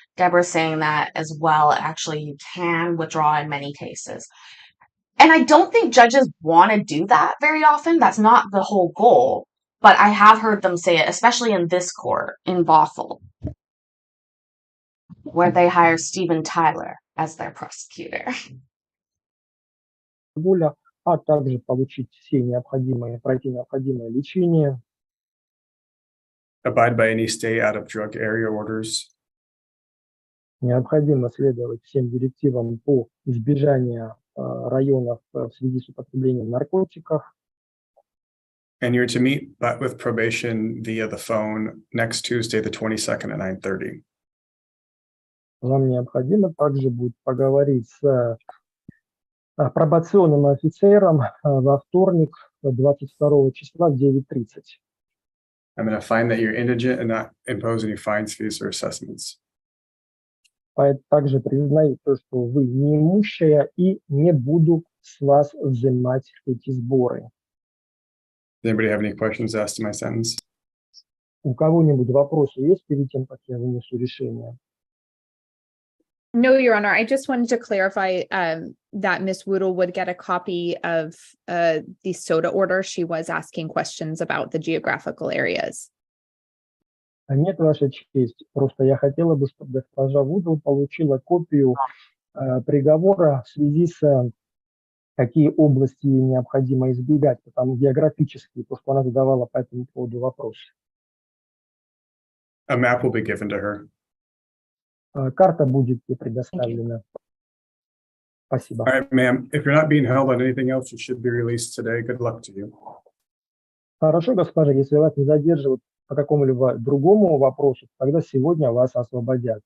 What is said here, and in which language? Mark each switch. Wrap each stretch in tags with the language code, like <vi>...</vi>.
<en>Deborah's saying that as well. Actually, you can withdraw in many cases. And I don't think judges want to do that very often. That's not the whole goal. But I have heard them say it, especially in this court in Bothell, where they hire Steven Tyler as their prosecutor.</en> <ru>Воля, а также пройти необходимое лечение.</ru> <en>Abide by any stay out of drug area orders.</en> <ru>Необходимо следовать всем директивам по избежанию районов в связи с употреблением наркотиков.</ru> <en>And you're to meet with probation via the phone next Tuesday, the 22nd at 9:30.</en> <ru>Вам необходимо также будет поговорить с пробационным офицером во вторник, 22 числа в 9:30.</ru> <en>I'm going to find that you're indigent and not impose any fines, fees, or assessments.</en> <ru>Также признаю то, что вы неимущая и не буду с вас взимать эти сборы.</ru> <en>Does anybody have any questions asked to my sentence?</en> <ru>У кого-нибудь вопросы есть перед тем, как я вынесу решение?</ru> <en>No, Your Honor, I just wanted to clarify that Ms. Woodle would get a copy of the SOTA order. She was asking questions about the geographical areas.</en> <ru>Нет, Ваша честь. Просто я хотела бы, чтобы госпожа Вудл получила копию приговора в связи с какие области необходимо избегать, потому географически, потому что она задавала по этому поводу вопросы.</ru> <en>A map will be given to her.</en> <ru>Карта будет ей предоставлена. Спасибо.</ru> <en>All right, ma'am. If you're not being held on anything else, you should be released today. Good luck to you.</en> <ru>Хорошо, госпожа, если вас не задерживают по какому-либо другому вопросу, тогда сегодня вас освободят.</ru>